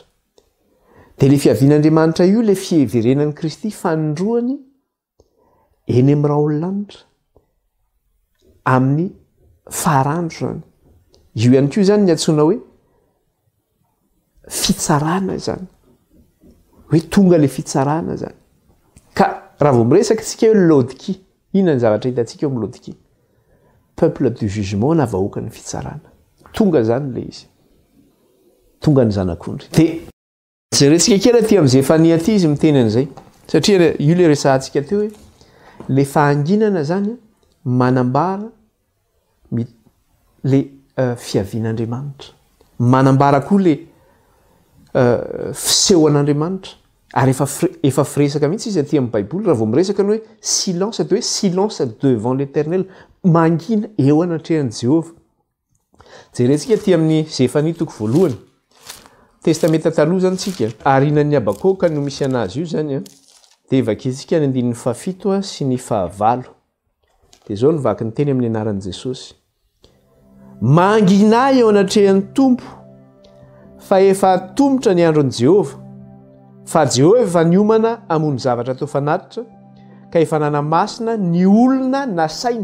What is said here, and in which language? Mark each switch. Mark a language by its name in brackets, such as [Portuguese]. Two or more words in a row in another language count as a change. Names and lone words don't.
[Malagasy] Dia le fiavian'Andriamanitra io le fieverenan'i Kristy fanondroany eny amin'ny rahaololanitra amin'ny faharandro zany. Io ihany koa zany ny antsoina hoe fitsarana zany, hoe tonga le fitsarana zany. Ka raha vao miresaka tsika hoe Laodikia, inona ny zavatra hitantsika eo amin'ny Laodikia? [French] Peuple du jugement [Malagasy] na vahoaka ny fitsarana. Tonga zany le izy, tonga ny zanak'ondry. Dia jerentsika kely aty amin'izay Zefania ty izy miteny an'izay, satria io le resahantsika teo hoe le fahanginana zany manambara le fiavian'Andriamanitra, manambara koa le fisehoan'Andriamanitra. Ary efa firesaka mihitsy izy aty amin'ny Baiboly raha vao miresaka ny hoe silence, dia hoe [French] silence devant l'Éternel, [Malagasy] mangina eo anatrehan'i Jehova. Jerentsika aty amin'ny Zefania toko voalohany, testamenta taloha zany tsika, ary inan'ny Abakoka no misy anazy io zany dia vakintsika ny 7 sy ny 9. Dia zao no vaky ny teny amin'ny anaran'i Jesosy. Mangina eo anatrehan'ny Tompo, fa efa atomotra ny andron'i Jehova, fa Jehova efa niomana hamono zavatra tao fanatitra, ka efa nanamasina ny olona nasainy.